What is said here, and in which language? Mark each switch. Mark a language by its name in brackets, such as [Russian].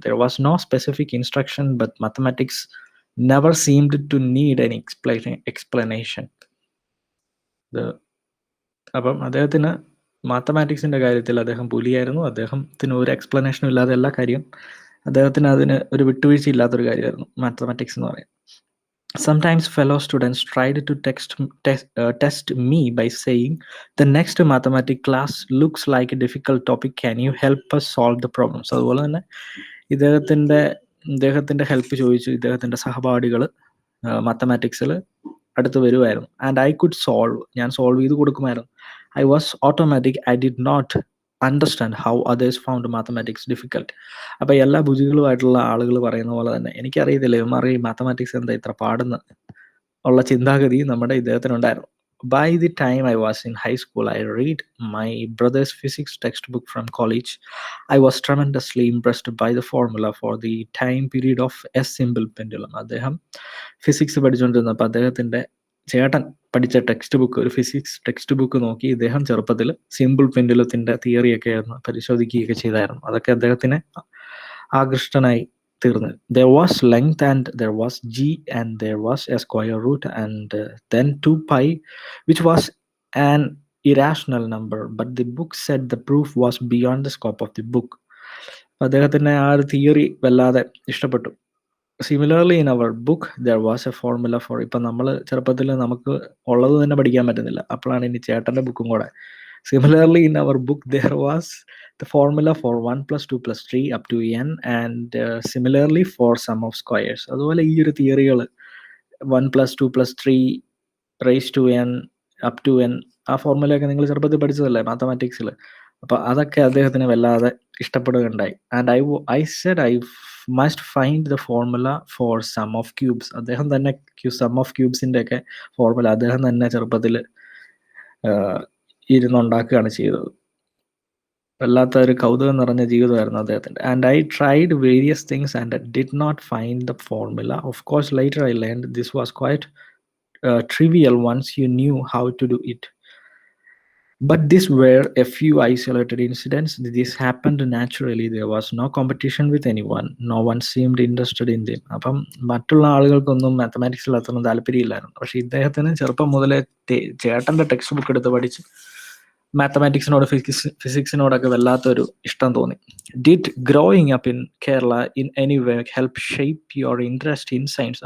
[English] There was no specific instruction but mathematics never seemed to need any explanation. [Malayalam] അപ്പം അദ്ദേഹത്തിന് മാത്തമാറ്റിക്സിൻ്റെ കാര്യത്തിൽ അദ്ദേഹം പുലിയായിരുന്നു. അദ്ദേഹത്തിന് ഒരു എക്സ്പ്ലനേഷനും ഇല്ലാതെ എല്ലാ കാര്യം അദ്ദേഹത്തിന് അതിന് ഒരു വിട്ടുവീഴ്ച ഇല്ലാത്തൊരു കാര്യമായിരുന്നു മാത്തമാറ്റിക്സ് എന്ന് പറയുന്നത്. [English] Sometimes fellow students tried to test me by saying, the next mathematics class looks like a difficult topic. Can you help us solve the problems? [Malayalam] അതുപോലെ തന്നെ ഇദ്ദേഹത്തിൻ്റെ ഹെൽപ്പ് ചോദിച്ചു ഇദ്ദേഹത്തിൻ്റെ സഹപാഠികൾ മാത്തമാറ്റിക്സിൽ അടുത്ത് വരുമായിരുന്നു. [English] and I could [Malayalam] ഞാൻ സോൾവ് ചെയ്ത് കൊടുക്കുമായിരുന്നു. [English] I was automatic. I did not understand how others found mathematics difficult. [Malayalam] അപ്പോൾ എല്ലാ ഭുജികളുമായിട്ടുള്ള ആളുകൾ പറയുന്ന പോലെ തന്നെ എനിക്കറിയത്തില്ല ഇവന്മാർ ഈ മാത്തമാറ്റിക്സ് എന്താ ഇത്ര പാടുന്ന ഉള്ള ചിന്താഗതി നമ്മുടെ ഇദ്ദേഹത്തിനുണ്ടായിരുന്നു. [English] By the time I was in high school, I read my brother's physics textbook from college. I was tremendously impressed by the formula for the time period of a simple pendulum. [Malayalam] അദ്ദേഹം physics പഠിച്ചുകൊണ്ടിരുന്നപ്പോൾ അദ്ദേഹത്തിൻ്റെ ചേട്ടൻ പഠിച്ച ഒരു physics text book നോക്കി ഇദ്ദേഹം ചെറുപ്പത്തിൽ simple പെൻഡുലത്തിൻ്റെ തിയറിയൊക്കെ ആയിരുന്നു പരിശോധിക്കുകയൊക്കെ ചെയ്തായിരുന്നു. അതൊക്കെ അദ്ദേഹത്തിന് ആകൃഷ്ടനായി തീർന്നു. [English] There was length and there was g and there was a square root and then 2 pi which was an irrational number, but the book said the proof was beyond the scope of the book. [Malayalam] അദ്ദേഹത്തിന് ആ ഒരു theory വല്ലാതെ ഇഷ്ടപ്പെട്ടു. [English] Similarly in our book there was a formula for. [Malayalam] ഇപ്പം നമ്മൾ ചെറുപ്പത്തിൽ നമുക്ക് ഉള്ളത് തന്നെ പഠിക്കാൻ പറ്റുന്നില്ല, അപ്പോഴാണ് ഇനി ചേട്ടൻ്റെ ബുക്കും കൂടെ. [English] Similarly in our book there was the formula for 1 plus 2 plus 3 up to n and similarly for sum of squares. [Malayalam] അതുപോലെ ഈ ഒരു തിയറികൾ [English] 1 plus 2 plus 3 raised to n [Malayalam] up to n ആ ഫോർമുലയൊക്കെ നിങ്ങൾ ചെറുപ്പത്തിൽ പഠിച്ചതല്ലേ മാത്തമാറ്റിക്സിൽ. അപ്പോൾ അതൊക്കെ അദ്ദേഹത്തിന് വല്ലാതെ ഇഷ്ടപ്പെടുകയുണ്ടായി. [English] And I said I must find the formula for sum of cubes. [Malayalam] അദ്ദേഹം തന്നെ സം ഓഫ് ക്യൂബ്സിൻ്റെ ഒക്കെ ഫോർമുല അദ്ദേഹം തന്നെ ചെറുപ്പത്തിൽ ഇരുന്നുണ്ടാക്കുകയാണ് ചെയ്തത്. വല്ലാത്ത ഒരു കൗതുകം നിറഞ്ഞ ജീവിതമായിരുന്നു അദ്ദേഹത്തിൻ്റെ. [English] And I tried various things and did not find the formula. Of course later I learned this was quite trivial once you knew how to do it. But these were a few isolated incidents. This happened naturally. There was no competition with anyone. No one seemed interested in them. [Malayalam] അപ്പം മറ്റുള്ള ആളുകൾക്കൊന്നും മാത്തമാറ്റിക്സിൽ അത്രയൊന്നും താല്പര്യമില്ലായിരുന്നു. പക്ഷെ ഇദ്ദേഹത്തിന് ചെറുപ്പം മുതലേ ചേട്ടൻ്റെ text book എടുത്ത് പഠിച്ച് മാത്തമാറ്റിക്സിനോട് ഫിസിക്സിനോടൊക്കെ വല്ലാത്തൊരു ഇഷ്ടം തോന്നി. [English] Did growing up in Kerala in any way help shape your interest in science?